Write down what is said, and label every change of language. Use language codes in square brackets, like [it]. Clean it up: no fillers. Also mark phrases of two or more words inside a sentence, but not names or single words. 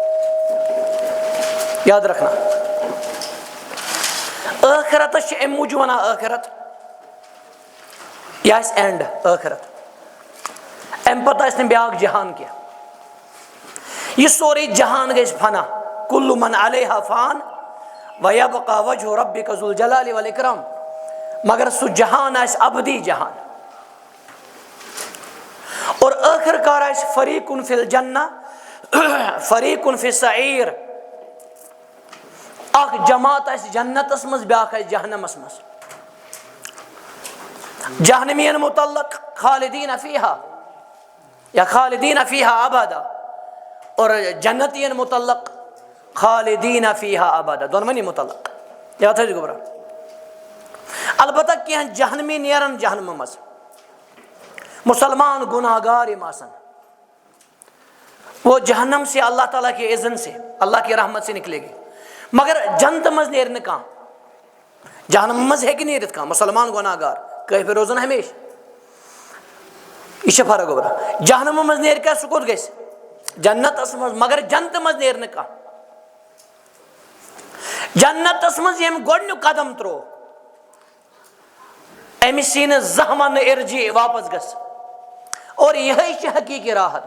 [ks] یاد رکھنا ٲخرتس چھِ امہِ موٗجوٗب ونان ٲخرت یہِ آسہِ اینڈ ٲخرت، امہِ پتہٕ آسہِ نہٕ بیٛاکھ جہان کینٛہہ، یہِ سورُے جہان گژھِ فنا، [ar] کُلُّ من علیہا فان ویبقی وجہ ربک ذو الجلال والاکرام، [ks] مگر سُہ جہان آسہِ ابدی جہان۔ اور ٲخر کار آسہِ [ar] فریقٌ فی الجنہ فریقٌ فی السعیر، [ks] اکھ جماعت آسہِ جنتس منٛز بیٛاکھ آسہِ جہنمس منٛز۔ جہنمین متعلق [ar] خالدین فیہا [ks] یا [ar] خالدین فیہا ابدا، [ks] اور جنتین متعلق [ar] خالدین فیہا ابدا، [ks] دونونی متعلق۔ یاد تھٲیزِ گوٚبرا۔ البتہ کینٛہہ جہنمی نیرن جہنمہٕ منٛز، مسلمان گناہ گار یِم آسن [ur] وہ جہنم سے اللہ تعالیٰ کے اذن سے اللہ کی رحمت سے نکلے گی، [ks] مگر جنت منٛز نیرِ نہٕ کانٛہہ۔ جہنم منٛز ہیٚکہِ نیٖرِتھ کانٛہہ مسلمان گناہ گار، کٲفِر روزن ہمیشہ، یہ چھِ فرق گوٚبرا۔ جہنم منٛز نیرِ کیٛاہ سُہ کوٚت گژھِ؟ جنتس منٛز، مگر جنتہٕ منٛز نیرِ نہٕ کانٛہہ۔ جنتس منٛز ییٚمۍ گۄڈنیُک قدم ترٛوو أمِس یی نہٕ زانٛہہ وننہٕ ارجی واپس گژھ، اور یِہے چھِ حقیٖقی راحت۔